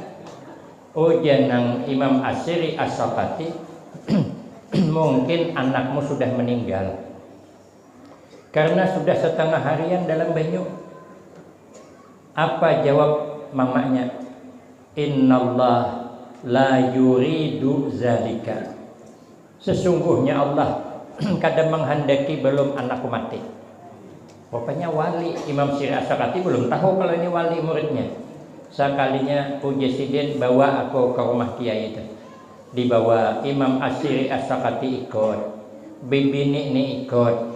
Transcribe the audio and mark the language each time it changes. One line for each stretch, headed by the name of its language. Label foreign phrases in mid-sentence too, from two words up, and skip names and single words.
Banjar: Oh janang Imam Asyiri As-Saqati, mungkin anakmu sudah meninggal. Karena sudah setengah harian dalam banyu. Apa jawab mamanya?
Arabic: إن الله لا يريد ذلك.
Banjar: Sesungguhnya Allah kadang menghendaki belum anakku mati. Rupanya wali. Imam Asyiri As-Saqati belum tahu kalau ini wali muridnya. Sekalinya Uji Sidin bawa aku ke rumah kiai itu. Dibawa Imam Asyiri As-Saqati ikut, bibini ini ikut.